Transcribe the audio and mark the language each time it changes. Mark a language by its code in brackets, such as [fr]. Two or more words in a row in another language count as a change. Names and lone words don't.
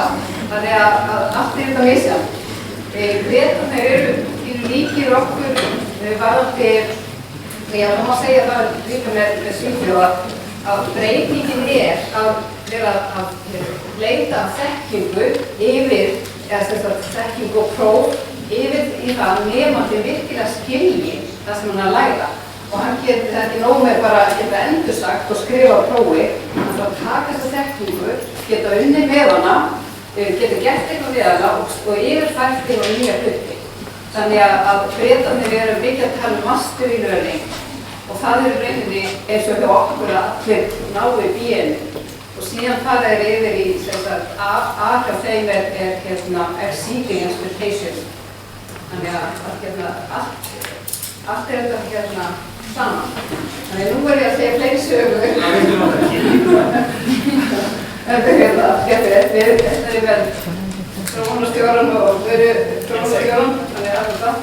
[is] Þannig að allt er þetta misjafnt. Bretarnir eru líkir okkur varðandi, það má segja það líka með Svíþjóð að breytingin er að vera að leita þekkingu yfir, eða þekkingu og próf yfir í það að nemandi virkilega skilji það sem hann er að læra. Og hann getur þetta ekki nóg með bara að geta endursagt og skrifa á prófi, hann þarf að taka þessa þekkingu, geta unnið með hana, geta gert eitthvað við hana og yfirfært yfir nýja hluti. Þannig að Bretarnir eru mikið að tala um [en] mastery learning [is] og það er í rauninni eins og hjá okkur að allir náu í B-inu og síðan fara þeir yfir í A hjá þeim er [en] seeking expectation. [is] Þannig að allt er þetta saman. Þannig nú er ég að segja fleiri sögur. Þetta er vel þróunarstjóran og verið þróunarstjóran, þannig að þetta.